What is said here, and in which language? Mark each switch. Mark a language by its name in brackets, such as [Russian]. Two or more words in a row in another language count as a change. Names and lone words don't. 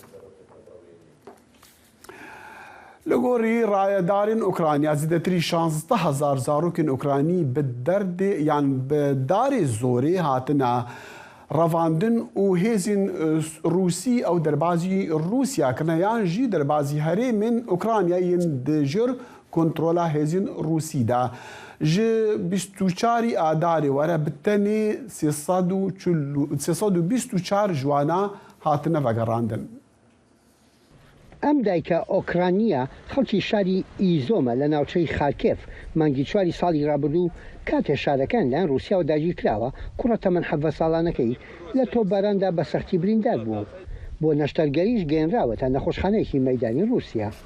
[Kurdish] Li gorî rayedarên Ukrayna zêdetirî 16,000 zarokên Ukraynî bi derdê yan bi darê zorê hatine revandin û hêzên Rûsî ew derbasî Rûsya kirine yan jî derbasî herêmên Ukraynayên di jir kontrola hêzên Rûsî de. Ji 24 Adarê were bi tenê 324 ciwana hatine vegerandin. [Central Kurdish] ئەم دایکە ئۆکرانیا خەڵکی شاری ئیزۆمە لە ناوچەی خارکێف مانگی 4 ساڵی ڕابردوو کاتێ شارەکان لایەن رووسیا و داگیر کراوە کوڕە تەمەن 7 ساڵانەکەی لە تۆپباراندا بە سەختی بریندار بوو. بۆ نەشتەرگەریش گەێنراوەتە نەخۆشخانەیەکی مەیدانی رووسیا.